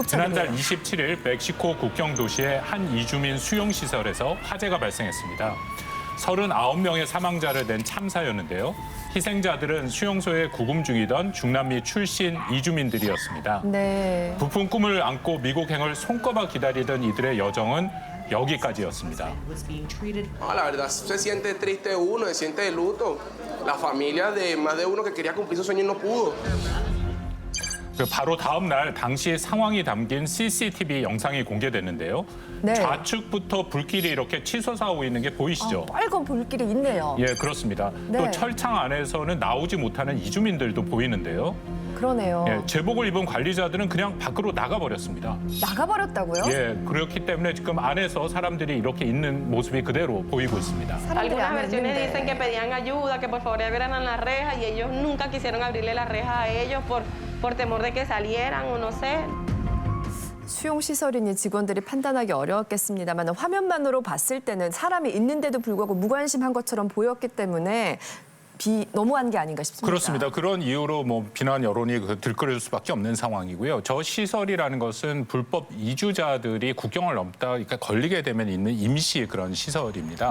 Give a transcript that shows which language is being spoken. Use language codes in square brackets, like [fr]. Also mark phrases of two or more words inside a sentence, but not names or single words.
[ko] 지난달 27일 멕시코 국경 도시의 한 이주민 수용시설에서 화재가 발생했습니다. 39명의 사망자를 낸 참사였는데요. 희생자들은 수용소에 구금 중이던 중남미 출신 이주민들이었습니다. 네. 부푼 꿈을 안고 미국행을 손꼽아 기다리던 이들의 여정은 여기까지였습니다. [es] La verdad se siente triste uno, se siente de luto. La familia de más de uno que quería cumplir su sueño y no pudo. [ko] 그 바로 다음 날 당시 상황이 담긴 CCTV 영상이 공개됐는데요. 네. 좌측부터 불길이 이렇게 치솟아오고 있는 게 보이시죠? 빨간 불길이 있네요. 예, 그렇습니다. 네. 또 철창 안에서는 나오지 못하는 이주민들도 보이는데요. 그러네요. 예, 제복을 입은 관리자들은 그냥 밖으로 나가버렸습니다. 나가버렸다고요? 예, 그렇기 때문에 지금 안에서 사람들이 이렇게 있는 모습이 그대로 보이고 있습니다. 사람들이 [es] Algunas [ko] 안에 [es] versiones dicen que [ko] 있는데. [es] pedían ayuda, que por favor abrieran las rejas y ellos nunca quisieron abrirle las rejas a ellos por temor de que salieran o no sé. [ko] 수용시설이니 직원들이 판단하기 어려웠겠습니다만 화면만으로 봤을 때는 사람이 있는데도 불구하고 무관심한 것처럼 보였기 때문에 너무한 게 아닌가 싶습니다. 그렇습니다. 그런 이유로 뭐 비난 여론이 들끓을 수밖에 없는 상황이고요. 저 시설이라는 것은 불법 이주자들이 국경을 넘다 그러니까 걸리게 되면 있는 임시 그런 시설입니다.